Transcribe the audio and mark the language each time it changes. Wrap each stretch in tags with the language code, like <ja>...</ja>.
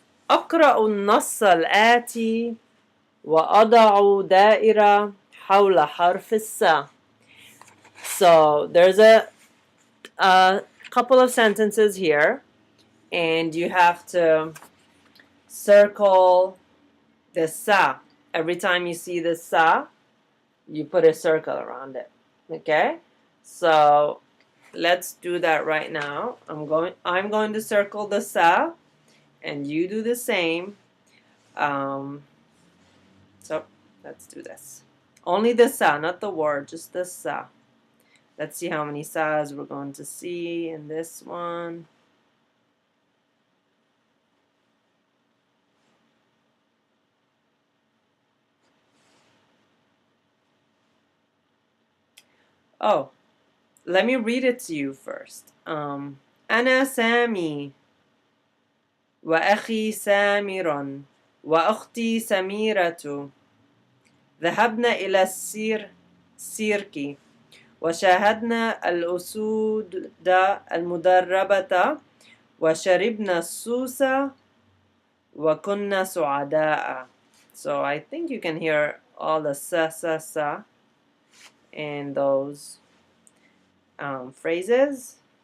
<ar>أقرأ النص الآتي وأضع دائرة حول حرف السا.</ar> <en>So there's a couple of sentences here, and you have to circle the sa. Every time you see the sa, you put a circle around it. Okay? So let's do that right now. I'm going to circle the sa, and you do the same. So let's do this. Only the sa, not the word, just the sa. Let's see how many sas we're going to see in this one. Oh, let me read it to you first.</en> <ar>أنا سامي وأخي سامر وأختي سميرة ذهبنا إلى السيرك وشاهدنا الأسود المدربة وشربنا السوس وكنا سعداء.</ar> <en>So I think you can hear all the sa in those phrases.</en>